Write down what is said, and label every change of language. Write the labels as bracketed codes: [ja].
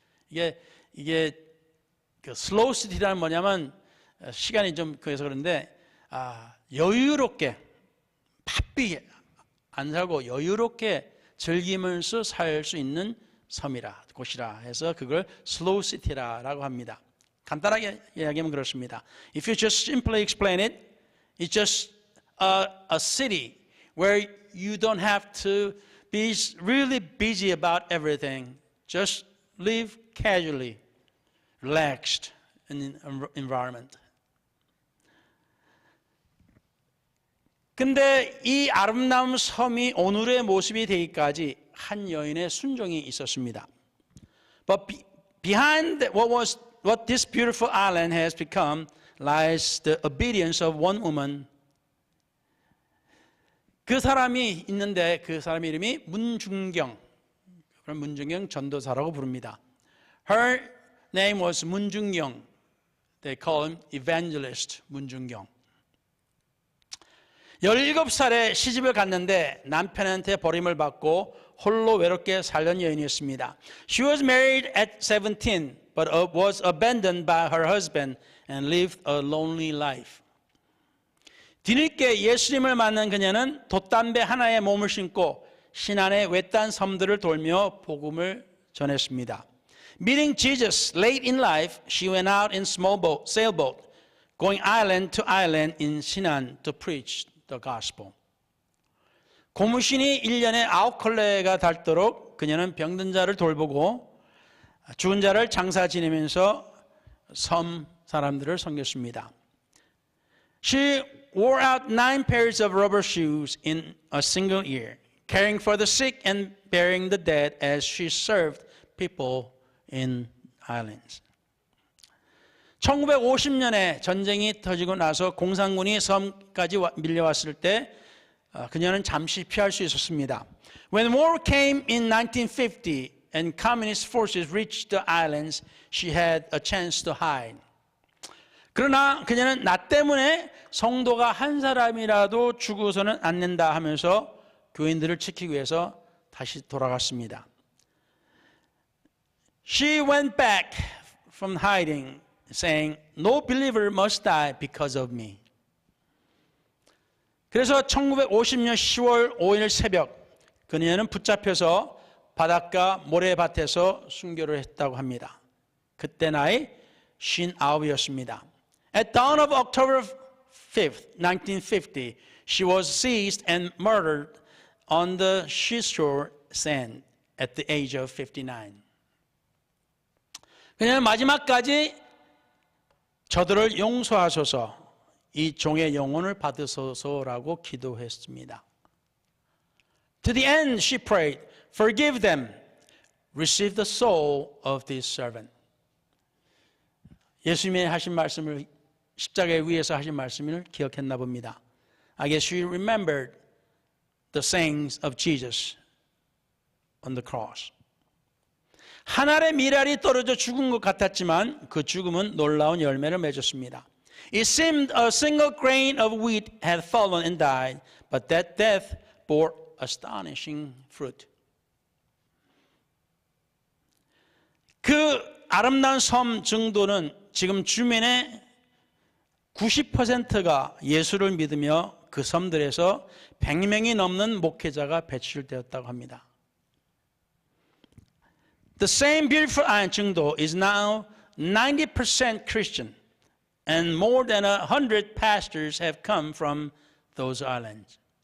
[ko] 이게 그 슬로우 시티라는 뭐냐면 시간이 좀 그래서 그런데 여유롭게 바삐 안 살고 여유롭게 즐기면서 살 수 있는 곳이라 해서 그걸 슬로우 시티라고 합니다. 간단하게 이야기하면 그렇습니다. [en] If you just simply explain it, it's just a city where you don't have to be really busy about everything. Just live casually, relaxed in an environment. [ko] 근데 이 아름다운 섬이 오늘의 모습이 되기까지 한 여인의 순종이 있었습니다. [en] But behind what this beautiful island has become lies the obedience of one woman. [ko] 그 사람이 있는데 그 사람 이름이 문중경. 그럼 문중경 전도사라고 부릅니다. [en] Her name was 문중경. They call him evangelist 문중경. [ko] 17살에 시집을 갔는데 남편한테 버림을 받고 홀로 외롭게 살던 여인이었습니다. [en] She was married at 17, but was abandoned by her husband and lived a lonely life. [ko] 뒤늦게 예수님을 만난 그녀는 돛담배 하나에 몸을 심고 신안의 외딴 섬들을 돌며 복음을 전했습니다. [en] Meeting Jesus late in life, she went out in small sailboat, going island to island in Sinan to preach the gospel. [ko] 고무신이 1년에 9컬레가 닳도록 그녀는 병든 자를 돌보고 죽은 자를 장사 지내면서 섬 사람들을 섬겼습니다. [en] She wore out 9 pairs of rubber shoes in a single year, caring for the sick and burying the dead as she served people in islands. [ko] 1950년에 전쟁이 터지고 나서 공산군이 섬까지 밀려왔을 때 그녀는 잠시 피할 수 있었습니다. [en] When war came in 1950 and communist forces reached the islands, she had a chance to hide. [ko] 그러나 그녀는 나 때문에 성도가 한 사람이라도 죽어서는 안 된다 하면서 교인들을 지키기 위해서 다시 돌아갔습니다. [en] She went back from hiding, saying, "No believer must die because of me." [ko] 그래서 1950년 10월 5일 새벽 그녀는 붙잡혀서 바닷가 모래밭에서 순교를 했다고 합니다. 그때 나이 59이었습니다. [en] At dawn of October 5th, 1950, she was seized and murdered on the seashore sand at the age of 59. [ko] 그녀는 마지막까지 저들을 용서하소서, 이 종의 영혼을 받으소서라고 기도했습니다. [en] To the end she prayed, "Forgive them, receive the soul of this servant." [ko] 예수님이 하신 말씀을 십자가에 위에서 하신 말씀을 기억했나 봅니다. [en] I guess she remembered the sayings of Jesus on the cross. [ko] 한 알의 밀알이 떨어져 죽은 것 같았지만 그 죽음은 놀라운 열매를 맺었습니다. [en] It seemed a single grain of wheat had fallen and died, but that death bore astonishing fruit. [ko] 그 아름다운 섬 증도는 지금 주민의 90%가 예수를 믿으며 그 섬들에서 100명이 넘는 목회자가 배출되었다고 합니다. [en] The same beautiful island 증도 is now 90% Christian, and more than 100 pastors have come from those islands.